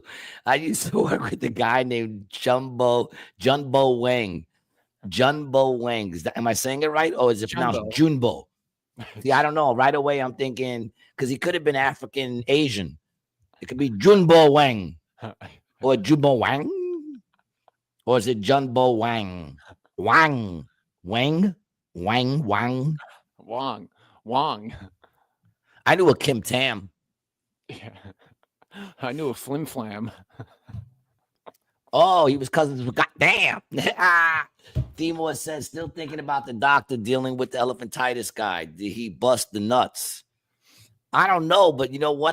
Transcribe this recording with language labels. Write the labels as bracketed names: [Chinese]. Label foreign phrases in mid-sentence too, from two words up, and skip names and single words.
[English] I used to work with a guy named Junbo Wang. Junbo Wang. Am I saying it right? Or is it pronounced Junbo? See, I don't know. Right away, I'm thinking, because he could have been African Asian. It could be Junbo Wang. Or Junbo Wang. Or is it Junbo Wang? Wang. Wang? Wang. Wang. Wang. I knew a Kim Tam. Yeah. I knew a Flim Flam. Oh, he was cousins with goddamn. Timur says, still thinking about the doctor dealing with the elephantitis guy. Did he bust the nuts? I don't know, but you know what?